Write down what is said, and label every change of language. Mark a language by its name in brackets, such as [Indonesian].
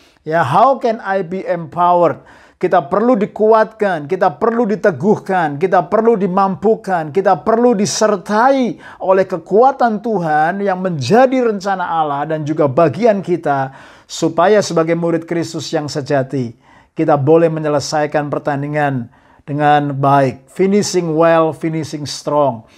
[English] Ya, how can I be empowered? [Indonesian] Kita perlu dikuatkan, kita perlu diteguhkan, kita perlu dimampukan, kita perlu disertai oleh kekuatan Tuhan yang menjadi rencana Allah dan juga bagian kita, supaya sebagai murid Kristus yang sejati, kita boleh menyelesaikan pertandingan dengan baik. [English] Finishing well, finishing strong.